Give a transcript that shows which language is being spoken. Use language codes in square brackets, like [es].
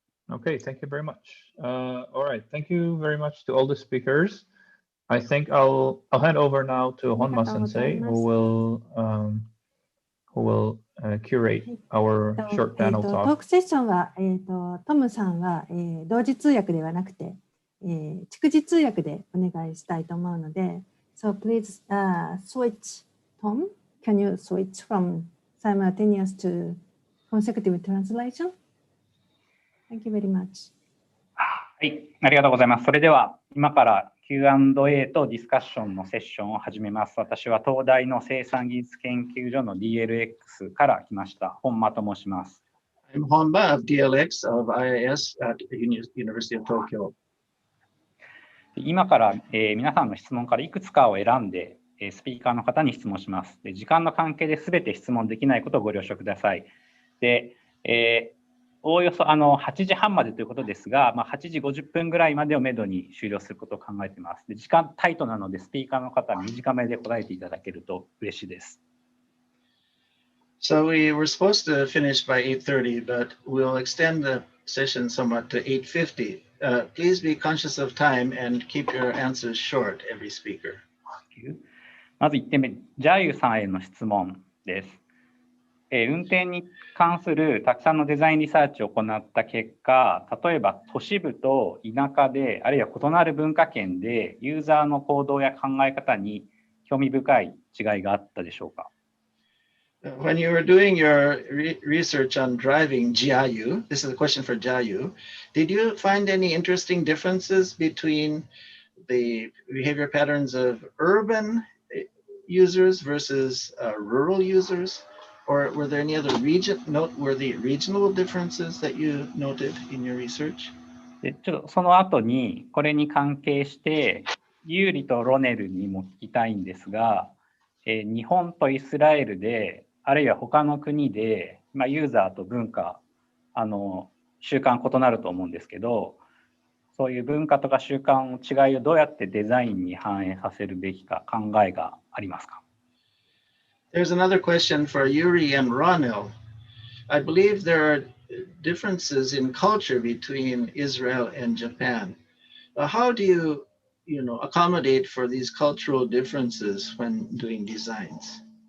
[en] Okay, thank you very much. All right, thank you very much to all the speakers. I think I'll hand over now to Honma Sensei, who will curate our short panel [ja] トー [en] talk. [ja] クセッションは、トムさんは、同時通訳ではなくて、逐次通訳でお願いしたいと思うので、 [en] So please switch. Tom, can you switch from simultaneous to consecutive translation? Thank you very much. [ja] はい、ありがとうございます。それでは今から Q&A とディスカッションのセッションを始めます。私は東大の生産技術研究所の DLX から来ました。本間と申します。 [en] I'm Honma of DLX of IIS at University of Tokyo. [ja] 今から、皆さんの質問からいくつかを選んで、スピーカーの方に質問します。で、時間の関係で全て質問できないことをご了承ください。で、おおよそ8時半までということですが、8時50分ぐらいまでをめどに終了することを考えています。で、時間タイトなので、スピーカーの方は短めで答えていただけると嬉しいです。 [en] So we were supposed to finish by 8:30, but we'll extend the session somewhat to 8:50. Please be conscious of time and keep your answers short, every speaker. [ja] まず1点目、Jiayuさんへの質問です。運転に関するたくさんのデザインリサーチを行った結果、例えば都市部と田舎で、あるいは異なる文化圏で、ユーザーの行動や考え方に興味深い違いがあったでしょうか。 [en] When you were doing your research on driving Jiayu, this is a question for Jiayu, did you find any interesting differences between the behavior patterns of urban users versus rural users? Or were there any other noteworthy regional differences that you noted in your research? [ja] でちょっとその後にこれに関係してユーリとロネルにも聞きたいんですが、日本とイスラエルであるいは他の国で、ユーザーと文化習慣異なると思うんですけど、そういう文化とか習慣の違いをどうやってデザインに反映させるべきか考えがありますか。 [en] There's another question for Yuri and Ronel. I believe there are differences in culture between Israel and Japan. How do you, accommodate for these cultural differences when doing designs?